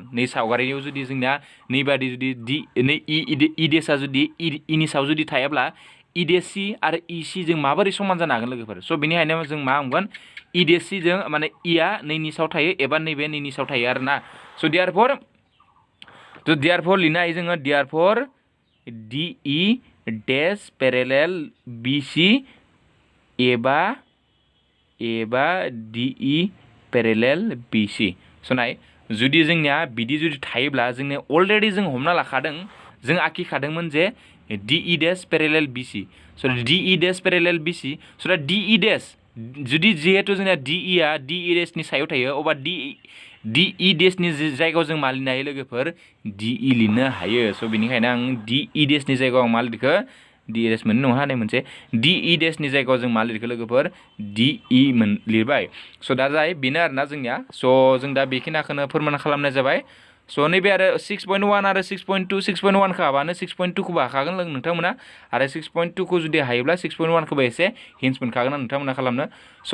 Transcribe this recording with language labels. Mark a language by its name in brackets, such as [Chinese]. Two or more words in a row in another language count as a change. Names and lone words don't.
[Bodo] नै सावगारियाव जुदि जोंना नैबादि जुदि E देशआ जुदि E नि सायाव जुदि थायाब्ला E देश C आरो EC जों माबोरै समान जानो हागोन लोगोफोर स' बेनिखायनो जों मा बुंगोन E देश C जों माने E आ नैनि सायाव थायो एबा नैबे नैनि सायाव थायो आरोना स' therefore लिरनो हायो जोङो [English] therefore DE dash parallel BC [Bodo] एबा [English] DE parallel BC [Bodo] स' नाय जुदि जोंनिया बिदि जुदि थायोब्ला जोंने अलरेडि जों हमना लाखादों जों आखिखादोंमोन जे [English] DE dash parallel BC [Bodo] स' [English] DE dash parallel BC [Bodo] स' दा DE dash जुदि जिहेतु जोंना DE आ DE dash नि सायाव थायो अब्ला DE dash नि जायगायाव जों मा लिरनो हायो लोगोफोर DE लिरनो हायो स' बेनिखायनो आं DE dash नि जायगायाव आं मा लिरखो DE dash मोननो नङा होननाय मोनसे DE dash नि जायगायाव जों मा लिरखो लोगोफोर DE लिरबाय स' दा जाय बेनो आरोना जोंनिया स' जों दा बेखिनिखौनो फोरमान खालामनाय जाबाय स' नैबे आरो 6.1 आरो 6.2 6.1 खौ हाबानो 6.2 खौबो हाखागोन नोंथांमोना आरो 6.2 खौ जुदि हायोब्ला 6.1 खौबो एसे हिन्स मोनखागोन नोंथांमोना खालामनो स'